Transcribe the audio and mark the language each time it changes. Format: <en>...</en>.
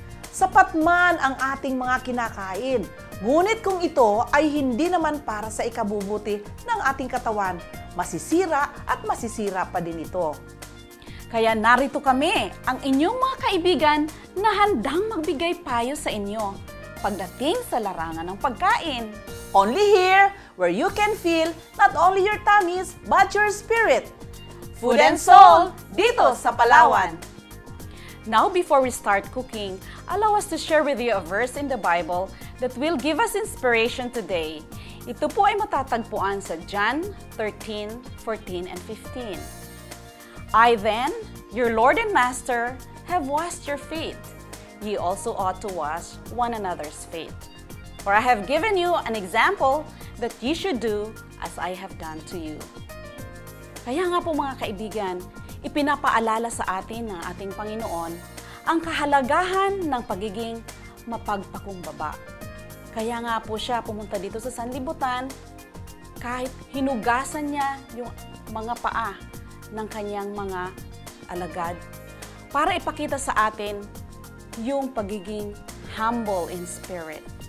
<tl>Sapat man ang ating mga kinakain, ngunit kung ito ay hindi naman para sa ikabubuti ng ating katawan, masisira at masisira pa din ito. Kaya narito kami, ang inyong mga kaibigan na handang magbigay payo sa inyo pagdating sa larangan ng pagkain.</tl> <en>Only here, where you can feel not only your tummies, but your spirit. Food and Soul,</en> <tl>dito sa Palawan.</tl> <en>Now, before we start cooking, allow us to share with you a verse in the Bible that will give us inspiration today.</en> <tl>Ito po ay matatagpuan sa John 13:14 and 15.</tl> <en>I then, your Lord and Master, have washed your feet. Ye also ought to wash one another's feet. For I have given you an example that ye should do as I have done to you.</en> <tl>Kaya nga po mga kaibigan, ipinapaalala sa atin ng ating Panginoon ang kahalagahan ng pagiging mapagpakumbaba. Kaya nga po siya pumunta dito sa sanlibutan kahit hinugasan niya yung mga paa ng kanyang mga alagad para ipakita sa atin yung pagiging</tl> <en>humble in spirit.</en>